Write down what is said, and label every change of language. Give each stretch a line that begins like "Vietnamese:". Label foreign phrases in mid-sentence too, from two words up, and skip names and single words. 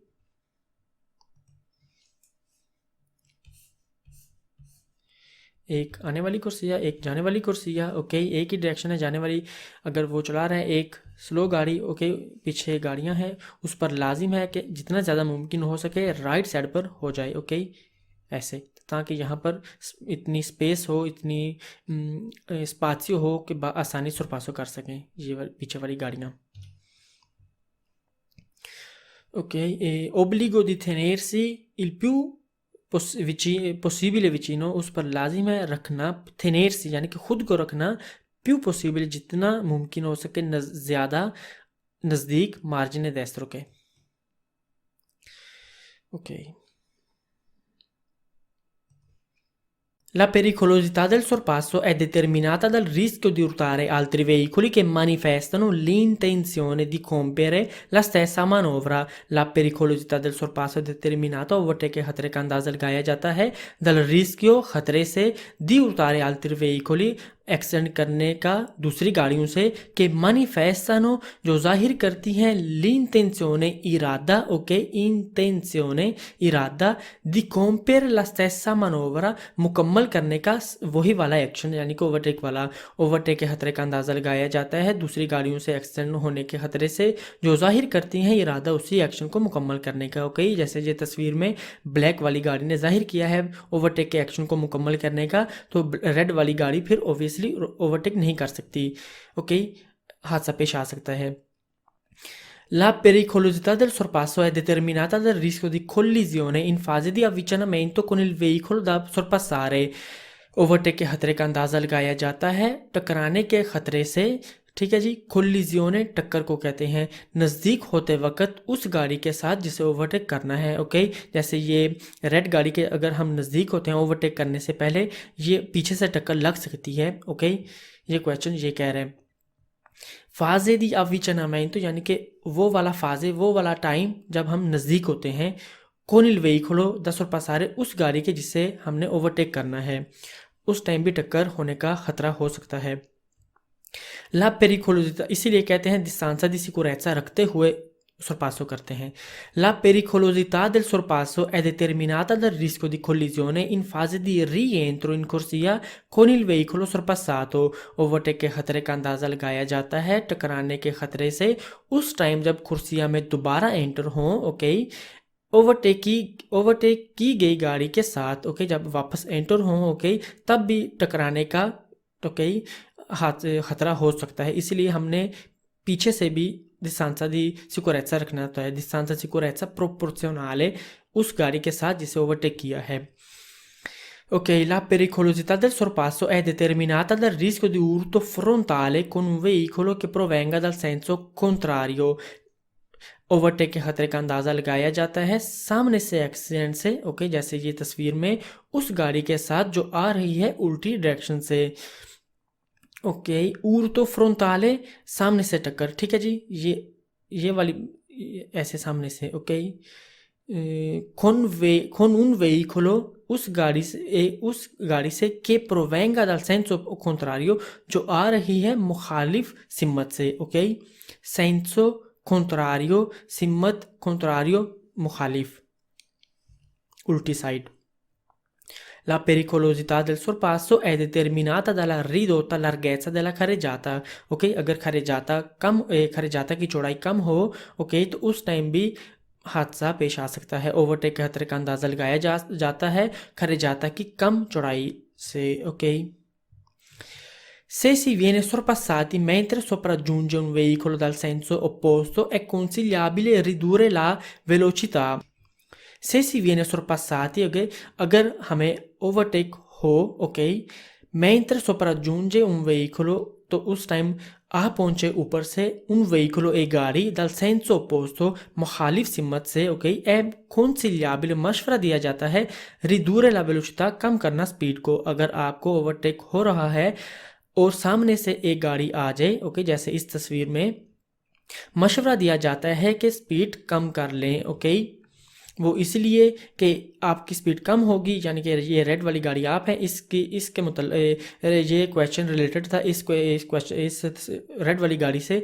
Hindi: एक आने वाली कुर्सिया एक जाने वाली कुर्सिया, ओके, एक ही डायरेक्शन है जाने वाली, अगर वो चला रहा है एक स्लो गाड़ी, ओके, पीछे गाड़ियां हैं, उस पर लाजिम है कि जितना ज़्यादा मुमकिन हो सके
English: right side
Hindi: पर हो जाए, ओके, ऐसे, ताकि यहाँ पर इतनी स्पेस हो, इतनी स्पासियो हो कि आसानी से पासो कर सकें ये पीछे वाली गाड़ियाँ, ओके।
Italian: obbligo di tenersi il più possibile vicino,
Hindi: उस पर लाजिम है रखना, थेनेर्स यानी कि खुद को रखना,
Italian: più possibile
Hindi: जितना मुमकिन हो सके ज़्यादा नज़दीक
Italian: margine destro
Hindi: के, ओके।
Italian: La pericolosità del sorpasso è determinata dal rischio di urtare altri veicoli che manifestano l'intenzione di compiere la stessa manovra। La pericolosità del sorpasso è determinata,
Hindi: ओवरटेक के खतरे का अंदाजा लगाया जाता है,
Italian: dal rischio,
Hindi: खतरे से,
Italian: di urtare altri veicoli,
Hindi: एक्सीडेंट करने का दूसरी गाड़ियों से, के manifestano, जो जाहिर करती हैं, l'intenzione, इरादा, ओके,
Italian: intenzione, इरादा, di compiere la stessa manovra,
Hindi: मुकम्मल करने का वही वाला एक्शन, यानी कि ओवरटेक वाला। ओवरटेक के खतरे का अंदाज़ा लगाया जाता है दूसरी गाड़ियों से एक्सीडेंट होने के खतरे से, जो जाहिर करती हैं इरादा उसी एक्शन को मुकम्मल करने का, ओके। जैसे ये तस्वीर में ब्लैक वाली गाड़ी ने जाहिर किया है ओवरटेक के एक्शन को मुकम्मल करने का, तो रेड वाली गाड़ी फिर ऑब्वियसली ओवरटेक नहीं कर सकती, ओके, हादसा पेश आ सकता है।
Italian: La pericolosità del sorpasso è determinata dal rischio di collisione in fase di avvicinamento con il veicolo da sorpassare।
Hindi: ओवरटेक के खतरे का अंदाज़ा लगाया जाता है टकराने के खतरे से, ठीक है जी। कोलिजियोने टक्कर को कहते हैं, नज़दीक होते वक्त उस गाड़ी के साथ जिसे ओवरटेक करना है, ओके। जैसे ये रेड गाड़ी के अगर हम नज़दीक होते हैं ओवरटेक करने से पहले, ये पीछे से टक्कर लग सकती है, ओके। ये क्वेश्चन ये कह रहे हैं
Italian: fase di
Hindi: avvicinamento, यानी कि वो वाला फाजे, वो वाला टाइम जब हम नज़दीक होते हैं,
Italian: con il veicolo da sorpassare,
Hindi: उस गाड़ी के जिसे हमने ओवरटेक करना है, उस टाइम भी टक्कर होने का खतरा हो सकता है।
Italian: la pericolosità,
Hindi: इसीलिए कहते हैं
Italian: distanza di sicurezza
Hindi: रखते हुए sorpasso करते हैं।
Italian: La pericolosità del sorpasso è determinata dal rischio di collisione in fase di rientro in corsia con il veicolo sorpassato।
Hindi: ओवरटेक के खतरे का अंदाज़ा लगाया जाता है टकराने के खतरे से उस टाइम जब कुर्सिया में दोबारा एंटर हों, ओके, ओवरटेक की गई गाड़ी के साथ, ओके, जब वापस एंटर हों, ओके, तब भी टकराने का, ओके, खतरा हो सकता है। इसीलिए हमने पीछे से भी
Italian: distanza di sicurezza
Hindi: रखना होता है,
Italian: distanza sicurezza proporzionale
Hindi: उस गाड़ी के साथ जिसे ओवरटेक किया है,
Italian: Ok, la pericolosità del sorpasso è determinata dal rischio di urto frontale con un veicolo che provenga dal senso contrario.
Hindi: ओवरटेक के खतरे का अंदाज़ा लगाया जाता है सामने से एक्सीडेंट से, ओके, जैसे ये तस्वीर में उस गाड़ी के साथ जो आ रही है उल्टी डायरेक्शन से। ओके,
Italian: urto frontale
Hindi: सामने से टक्कर, ठीक है जी, ये वाली ऐसे सामने से, ओके।
Italian: con un veicolo
Hindi: उस गाड़ी से के
Italian: provenga dal senso contrario
Hindi: जो आ रही है मुखालिफ सिम्मत से, ओके।
Italian: senso contrario
Hindi: सिम्मत contrario मुखालिफ उल्टी साइड।
Italian: La pericolosità del sorpasso è determinata dalla ridotta larghezza della carreggiata,
Hindi: ok, अगर खरेजाता की चौड़ाई कम हो, ओके, तो उस टाइम भी हादसा पेश आ सकता है। ओवरटेक के खतरे का अंदाज़ा लगाया जाता है खरेजाता की कम चौड़ाई से, ok.
Italian: Se si viene sorpassati mentre sopraggiunge un veicolo dal senso opposto è consigliabile ridurre la velocità। se si viene sorpassati,
Hindi: ok, अगर हमें ओवरटेक हो, ओके,
Italian: mentre sopraggiunge un veicolo
Hindi: तो उस टाइम आ पहुंचे ऊपर से
Italian: un veicolo
Hindi: e गाड़ी
Italian: dal senso opposto
Hindi: मुखालिफ सिमत से, ओके,
Italian: è consigliabile
Hindi: मशवरा दिया जाता है
Italian: ridurre la velocità
Hindi: कम करना स्पीड को। अगर आपको ओवरटेक हो रहा है और सामने से एक गाड़ी आ जाए, ओके, जैसे इस तस्वीर में, मशवरा दिया जाता है कि स्पीड कम कर लें, ओके। वो इसलिए कि आपकी स्पीड कम होगी, यानी कि ये रेड वाली गाड़ी आप है, इसके मतलब ये क्वेश्चन रिलेटेड था इस रेड वाली गाड़ी से।